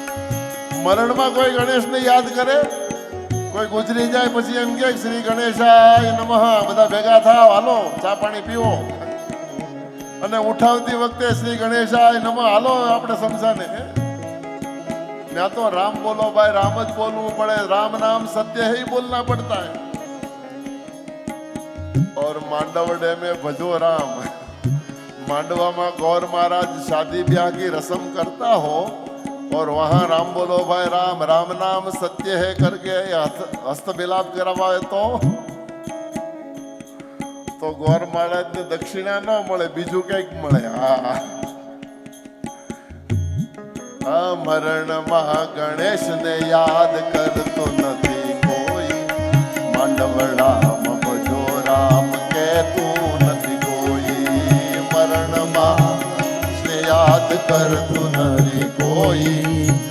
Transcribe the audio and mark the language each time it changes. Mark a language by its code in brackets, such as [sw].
[gu] મરણમાં કોઈ ગણેશને યાદ કરે? કોઈ ગુજરી જાય પછી એમ કે શ્રી ગણેશાય નમઃ, બધા ભેગા થાવ, હાલો ચા પાણી પીવો। અને ઉઠાવતી વખતે શ્રી ગણેશાય નમઃ, હાલો આપણે સમસાને। ત્યાં તો રામ બોલો ભાઈ, રામ જ બોલવું પડે। [hi] राम नाम सत्य ही बोलना पड़ता है। और मांडवडे में भजो राम, मांडवा में गौर महाराज शादी ब्याह की रस्म करता हो और वहां राम बोलो भाई राम, राम नाम सत्य है करके हस्त मिलाप करवाए तो [gu] ગોર મહારાજ ને દક્ષિણા ન મળે, બીજું કઈક મળે. હા, મરણમાં ગણેશ ને યાદ કરતો નથી કોઈ, માંડવડામાં ભજો રામ કહેતું નથી કોઈ, મરણમાં યાદ કરતું નથી કોઈ,